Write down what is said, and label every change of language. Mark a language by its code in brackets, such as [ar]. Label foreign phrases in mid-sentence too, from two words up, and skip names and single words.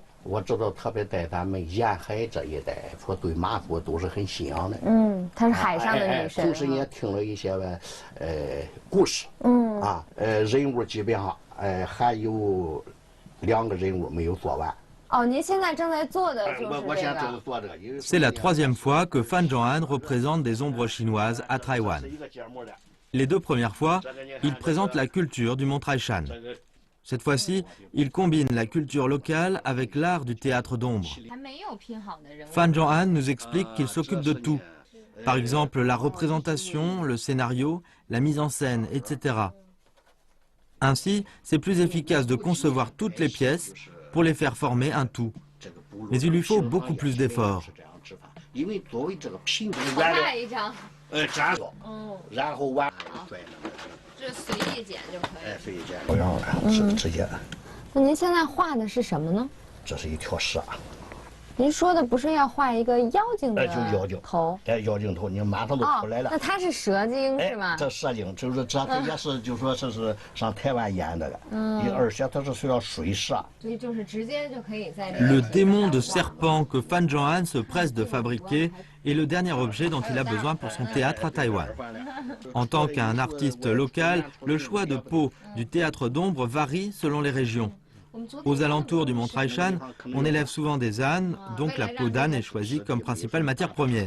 [zh] 我知道，特别在咱们沿海这一带，说对马祖都是很信仰的。嗯，她是海上的女神。同时也听了一些故事。人物基本上还有2个人物没有做完。哦，您现在正在做的就是这个。 [fr] C'est la 3e fois que Fan Zhong'an représente des ombres chinoises à Taïwan. Les 2 premières fois, il présente la culture du Mont Taishan. Cette fois-ci, il combine la culture locale avec l'art du théâtre d'ombre. Fan Zhong'an nous explique qu'il s'occupe de tout. Par exemple, la représentation, le scénario, la mise en scène, etc. Ainsi, c'est plus efficace de concevoir toutes les pièces pour les faire former un tout. Mais il lui faut beaucoup plus d'efforts. [zh] 这随意剪就可以。随意剪，不用了，直接。那您现在画的是什么呢？这是一条蛇。您说的不是要画一个妖精的就妖精头？妖精头，你马上都出来了。那它是蛇精是吗？这蛇精就是这也是，就说这是上台湾演的了。而且它是需要水蛇。所以就是直接就可以在。 [fr] Le démon de serpent que Fan Zhong'an se presse de fabriquer est le dernier objet dont il a besoin pour son théâtre à Taïwan. En tant qu'un artiste local, le choix de peau du théâtre d'ombre varie selon les régions. Aux alentours du Mont Taishan, on élève souvent des ânes, donc la peau d'âne est choisie comme principale matière première.